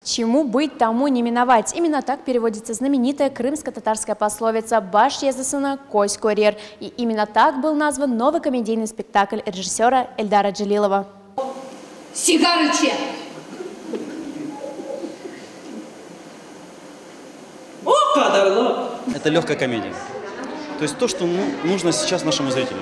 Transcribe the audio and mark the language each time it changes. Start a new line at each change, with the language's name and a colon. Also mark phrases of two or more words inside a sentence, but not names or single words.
Russian: Чему быть, тому не миновать. Именно так переводится знаменитая крымско-татарская пословица
Crimean Tatar: «Баш езысына, кось корер».
Russian: И именно так был назван новый комедийный спектакль режиссера Эльдара Джалилова. Сигарыче! Это легкая комедия. То есть то, что нужно сейчас нашему зрителю.